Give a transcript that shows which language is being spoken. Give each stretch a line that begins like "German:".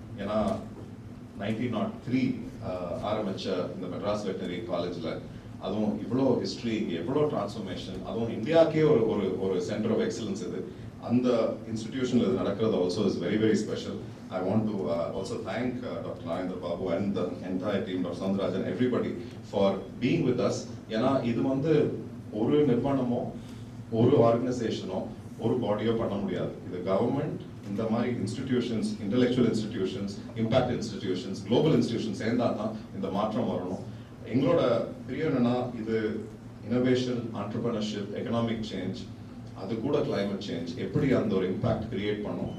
Tamil: ஏன்னா 1903 ஆரம்பிச்ச இந்த மெட்ராஸ் வெட்டனரி காலேஜ்ல அதுவும் இவ்வளோ ஹிஸ்டரி, எவ்வளோ டிரான்ஸ்ஃபர்மேஷன், அதுவும் இந்தியாக்கே ஒரு சென்டர் ஆஃப் எக்ஸலன்ஸ் இது. அந்த இன்ஸ்டிடியூஷன்ல இது நடக்கிறது
English: Also is very very special. I want to also thank Dr. Narendra Babu and the entire team, Dr. Soundarajan, everybody for being with us.
Tamil: ஏன்னா இது வந்து ஒரு நிறுவனமோ ஒரு ஆர்கனைசேஷனோ ஒரு பாடியோ பண்ண முடியாது. இது கவர்மெண்ட், இந்த மாதிரி institutions, intellectual institutions, impact institutions, global institutions சேர்ந்தா தான் இந்த மாற்றம் வரணும். எங்களோட பிரியம் என்னன்னா, இது இனோவேஷன், ஆண்டர்பிரினர்ஷிப், எக்கனாமிக் சேஞ்ச், அது கூட கிளைமேட் சேஞ்ச் எப்படி அந்த ஒரு இம்பாக்ட் கிரியேட் பண்ணும்.